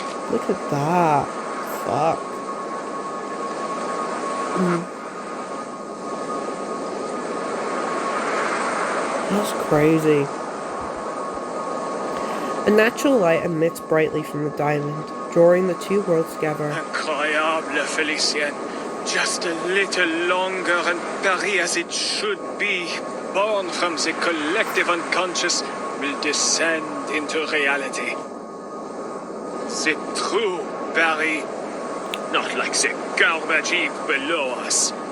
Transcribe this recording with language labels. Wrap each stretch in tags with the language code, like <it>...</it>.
<en>Look at that. Fuck. That's crazy. A natural light emits brightly from the diamond, drawing the two worlds together.</en> <fr>Incroyable, Felicienne.</fr> <en>Just a little longer and Paris as it should be, born from the collective unconscious, will descend into reality. The true Paris, not like the garbage heap below us.</en>